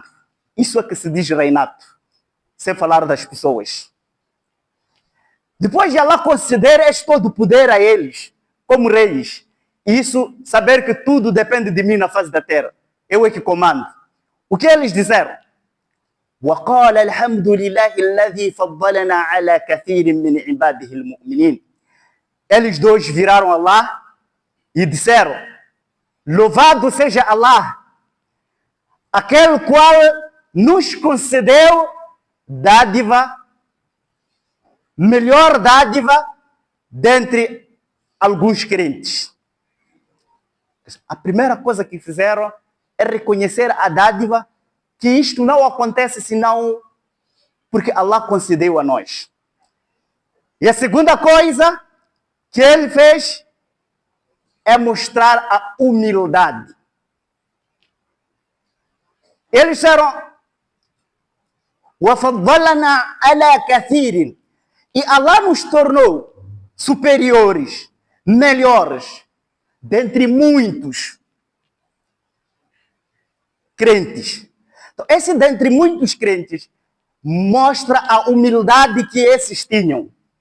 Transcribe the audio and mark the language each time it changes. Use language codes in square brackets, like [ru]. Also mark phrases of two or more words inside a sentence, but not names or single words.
[pt] Isso é que se diz reinado, sem falar das pessoas. Depois de Allah conceder este todo o poder a eles, como reis, isso, saber que tudo depende de mim na face da terra, eu é que comando. O que eles disseram? [ar] وَقَالَ الْحَمْدُ لِلَّهِ الَّذِي فَضَّلَنَا عَلَى كَثِيرٍ مِنْ عِبَادِهِ الْمُؤْمِنِينَ. [pt] Eles dois viraram Allah e disseram, louvado seja Allah, aquele qual nos concedeu dádiva, melhor dádiva dentre alguns crentes. A primeira coisa que fizeram é reconhecer a dádiva, que isto não acontece senão porque Allah concedeu a nós. E a segunda coisa que ele fez é mostrar a humildade. Eles disseram, [ar] وَفَضَّلَنَا عَلَى كَثِيرٍ. [pt] E Allah nos tornou superiores, melhores, dentre muitos crentes. Então, esse dentre muitos crentes mostra a humildade que esses tinham.